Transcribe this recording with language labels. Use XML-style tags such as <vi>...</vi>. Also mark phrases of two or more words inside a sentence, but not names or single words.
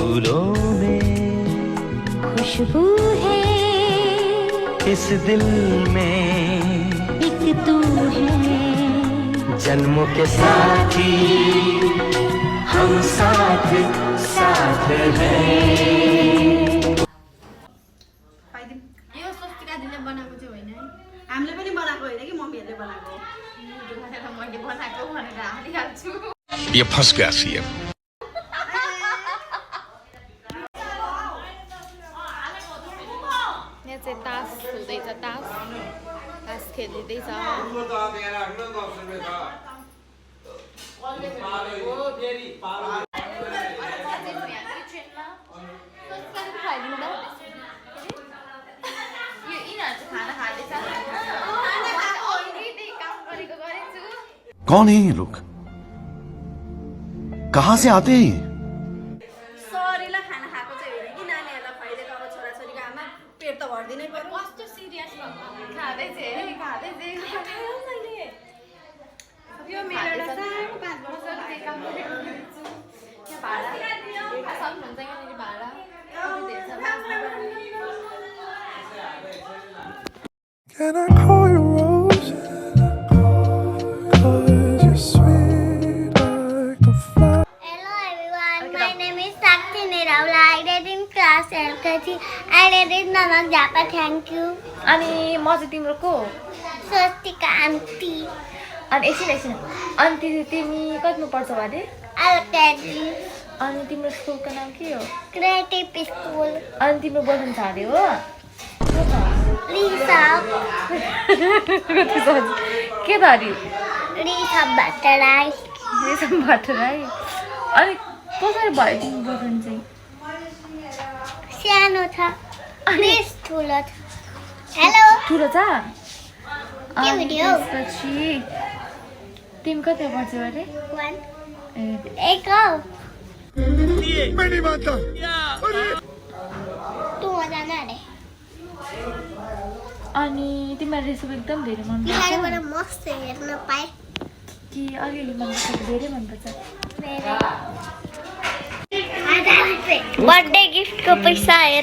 <hi>फूलों में खुशबू है, इस दिल में एक तू है। जन्मों के साथी हम साथ साथ हैं।</hi> <ne>हामीले पनि बनाएको होइन कि मम्मीहरूले बनाएको मैले बनाएको भनेर हालिहाल्छु।</ne> <hi>ये फंस गया सीएम।</hi> <ne>यहाँ चाहिँ तास हुँदैछ, तास खेलिँदैछ।</ne> <hi>कौन है ये लोग, कहाँ से आते हैं?</hi> <ne>सरीलाई खाना खाएको चाहिँ होइन कि नानीहरूलाई खुवाइदिएको। अब छोराछोरीको आमा पेट त भरिदिनै पर्यो। कस्तो सिरियस यो मेरो सानो 5 वर्षको काम</ne> <en>Can I call you Rose? 'Cause you're sweet like a flower. Hello everyone, my name is Sakshi Niraula. I read in class LKG. I read in Nanak Japa. Thank you.</en> <ne>अनि म चाहिँ तिम्रो को? Swastika aunty. अनि एकछिन अनि तिमी कतिमा पढ्छौ अरे? LKG. अनि तिम्रो स्कुलको नाम के हो? Creative School. अनि तिम्रो बोयफ्रेन्ड छ अरे हो? रिसभ कति सजिलो के धरी रिसभ भट्टराई रेशम भट्टराई अनि कसरी भयो तिमी बोयफ्रेन्ड चाहिँ सानो छ अनि ठुलो छ हेलो ठुलो छ के अनि भिडियो? त्यसपछि तिमी कति पढ्छौ अरे 1 ए एक हो</ne> <hi>मैं नहीं मानता</hi> <ne>तँ जान अरे अनि तिमीलाई रेसिपी एकदम धेरै पछाडिबाट मनपर्छ मस्त हेर्न पाएँ कि अलिअलि मनपर्छ कि धेरै मनपर्छ बर्थडे गिफ्टको पैसा हेर</ne>